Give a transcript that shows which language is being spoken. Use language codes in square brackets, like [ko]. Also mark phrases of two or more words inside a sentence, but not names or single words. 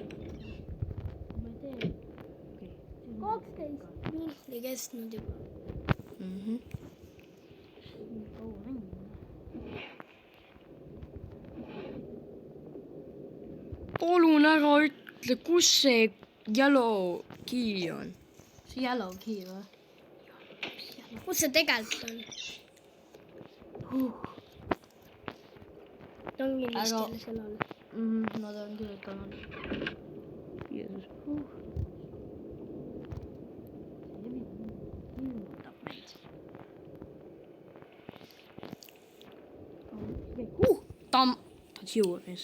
[et] 12 minutit kestnud juba. Palun ära ütle, kus see [en] yellow key [et] on. see [en] yellow key [et] või? kus see tegelikult on? ta on inglise Aga- keeles seal all. ma tean küll, et on. Jeesus. Ta on juures.